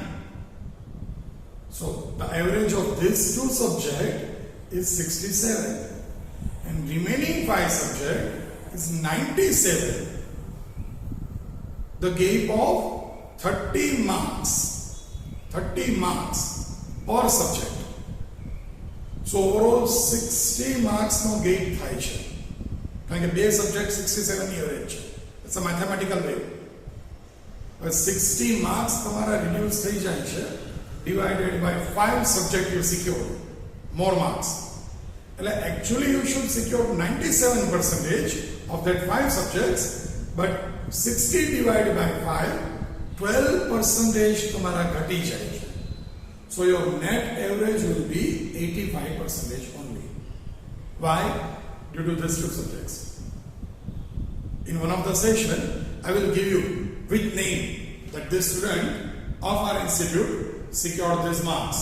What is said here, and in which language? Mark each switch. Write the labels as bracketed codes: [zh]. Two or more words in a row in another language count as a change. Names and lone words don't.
[en] So the average of these 2 subjects is 67, and remaining 5 subjects is 97. The gap of 30 marks per subject. So overall 60 marks no gap [gu] થાય છે કારણ કે બે સબ્જેક્ટ 67 ની એવરેજ છે. [en] It's a mathematical way. But 60 marks [gu] તમારા reduce થઈ જાય છે [en] divided by 5 subject you secure more marks. [gu] એટલે [en] actually you should secure 97% of that 5 subjects, but 60 divided by 5, 12% [gu] તમારા ઘટી જાય છે. [en] So your net average will be 85% only. Why? Due to these 2 subjects. In one of the session, I will give you with name that this student of our institute secured these marks.